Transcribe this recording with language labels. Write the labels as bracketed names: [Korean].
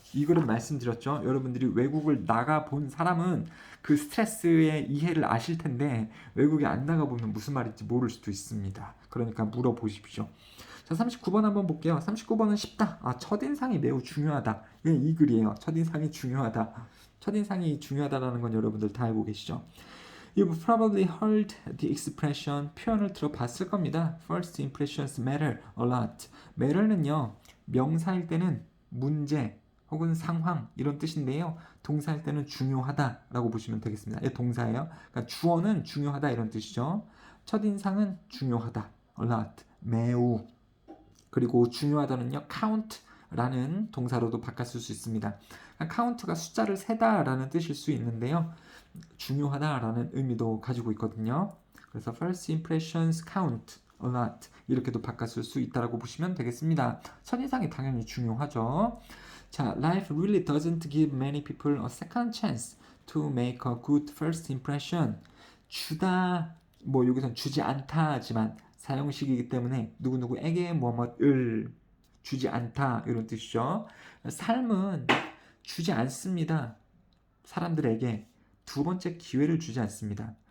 [Korean] 이 글은 말씀드렸죠. 여러분들이 외국을 나가본 사람은 그 스트레스의 이해를 아실 텐데, 외국에 안 나가보면 무슨 말인지 모를 수도 있습니다. 그러니까 물어보십시오. 자, 39번 한번 볼게요. 39번은 쉽다. 첫인상이 매우 중요하다. 이 글이에요. 첫인상이 중요하다. 첫인상이 중요하다라는 건 여러분들 다 알고 계시죠? [English] You've probably heard the expression, [Korean] 표현을 들어봤을 겁니다. [English] First impressions matter a lot. [Korean] matter는요, 명사일 때는 문제 혹은 상황 이런 뜻인데요. 동사일 때는 중요하다라고 보시면 되겠습니다. 이 동사예요. 그러니까 주어는 중요하다 이런 뜻이죠. 첫인상은 중요하다, [English] a lot, [Korean] 매우. 그리고 중요하다는요, count라는 동사로도 바꿨을 수 있습니다. count가 숫자를 세다라는 뜻일 수 있는데요, 중요하다라는 의미도 가지고 있거든요. 그래서 [English] first impressions count a lot, [Korean] 이렇게도 바꿨을 수 있다고 보시면 되겠습니다. 첫인상이 당연히 중요하죠. 자, [English] life really doesn't give many people a second chance to make a good first impression. [Korean] 주다, 뭐 여기선 주지 않다지만 사형식이기 때문에 누구누구에게 뭐뭐을 주지 않다 이런 뜻이죠. 삶은 주지 않습니다. 사람들에게 두 번째 기회를 주지 않습니다.